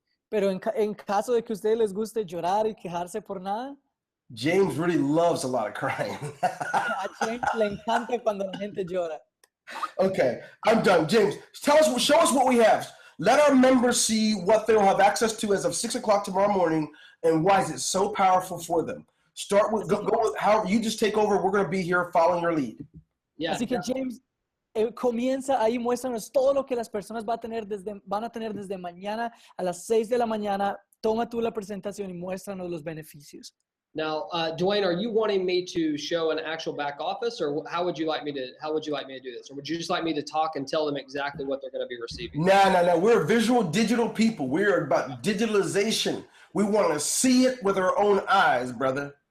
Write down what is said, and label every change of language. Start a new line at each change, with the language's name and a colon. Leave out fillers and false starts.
Spanish: pero en caso de que a ustedes les guste llorar y quejarse por nada,
English: James really loves a lot of crying.
Spanish: A James le encanta cuando la gente llora.
English: Okay, I'm done. James, show us what we have. Let our members see what they'll have access to as of 6 o'clock tomorrow morning and why is it so powerful for them. Start with, go with how you just take over. We're going to be here following your lead. Yeah.
Spanish: Así que James, comienza ahí, muéstranos todo lo que las personas van a tener desde mañana a las 6 de la mañana. Toma tú la presentación y muéstranos los beneficios.
English: Now, Dwayne, are you wanting me to show an actual back office, or how would you like me to do this? Or would you just like me to talk and tell them exactly what they're going to be receiving? No. We're visual digital people. We're about digitalization. We want to see it with our own eyes, brother.